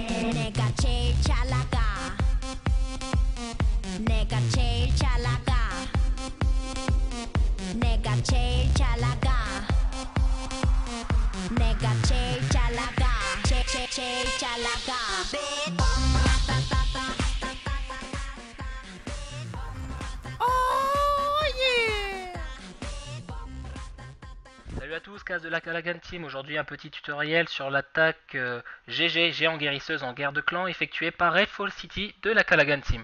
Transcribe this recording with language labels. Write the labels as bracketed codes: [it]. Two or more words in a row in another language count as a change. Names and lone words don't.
[ko] 내가 제일 잘 나가 내가 제일 잘 나가 내가 제일 잘 나가 내가 제일 잘 나가 제일 잘 나가 [fr] Salut à tous, Kaz de la Callaghan Team. Aujourd'hui un petit tutoriel sur l'attaque GG, géant guérisseuse en guerre de clan, effectuée par Elfo City de la Callaghan Team.